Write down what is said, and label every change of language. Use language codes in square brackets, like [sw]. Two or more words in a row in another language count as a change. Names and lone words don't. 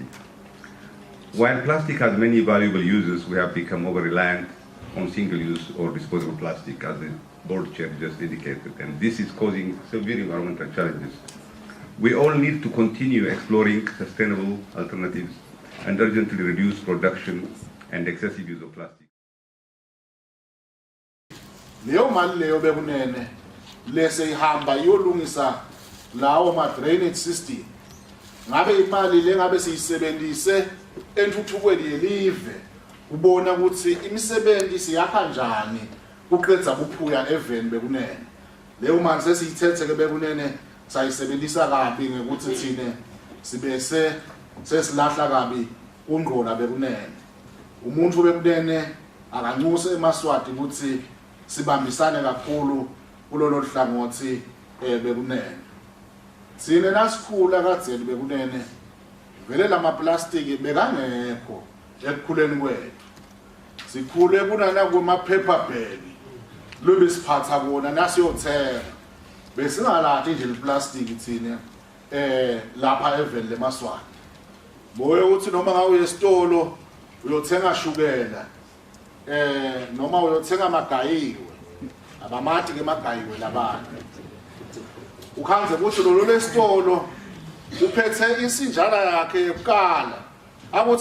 [en] While plastic has many valuable uses, we have become over-reliant on single-use or disposable plastic, as the board chair just indicated, and this is causing severe environmental challenges. We all need to continue exploring sustainable alternatives and urgently reduce production and excessive use of plastic. [ss] Leyo mali leyo bekunene lese ihamba yolungisa lawo ma [en] drainage system, [ss] ngabe imali le ngabe siyisebenzise enthuthukweni yelive ubona ukuthi imisebenzi siyakha kanjani kuqedza kuphuya even bekunene. Leyo mali sesiyithethe ke bekunene sayisebenzisa kabi ngekuthi thine sibese sesilahla kabi ungqola bekunene. Umuntu bekunene akancuse emaswati ukuthi sibambisane kakhulu kulolo hlangothi bekunene. Sine nasikhula kadzeni bekunene vele lama plastic bekangekho ekukhuleni kwethu. Sikhule kunana kuma [en] paper bag [ss] lobe siphatha kona nasiyothenga besingalathi nje iplastic thina lapha evele lemaswati. Boye uthi noma ngawe esitolo uyothenga shukela noma uyothenga amagayiwe abamathi ke magayiwe labantu ukhanze ukuthi lo lesitolo uphethe insinjana yakhe yokukala akuthi